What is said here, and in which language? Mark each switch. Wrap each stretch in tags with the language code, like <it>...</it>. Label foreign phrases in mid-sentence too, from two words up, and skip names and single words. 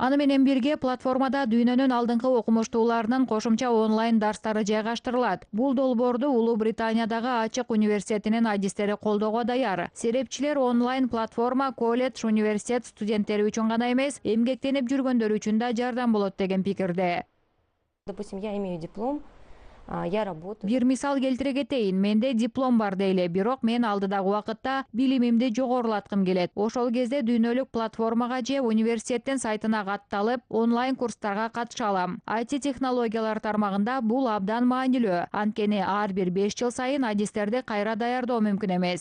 <ky>Аны менен бирге платформада дүйнөнүн алдыңкы окумуштууларынын кошумча онлайн дарстары жайгаштырылат. Бул долбоорду Улуу Британиядагы Ачык университетинин адистери колдоого даяр. Серепчилер онлайн платформа колледж, университет студенттери үчүн гана эмес, эмгектенип жүргөндөр үчүн да жардам болот деген пикирде.</ky> <ru>Допустим, я имею диплом, я работаю.</ru> <ky>Бир мисал келтире кетейин, менде диплом бар дейле, бирок мен алдыдагы убакытта билимимди жогорулаткым келет. Ошол кезде дүйнөлүк платформага же университеттин сайтына катталып, онлайн курстарга катыша алам. IT технологиялар тармагында бул абдан маанилүү. Анткени ар бир 5 жыл сайын адистерди кайра даярдоо мүмкүн эмес.</ky>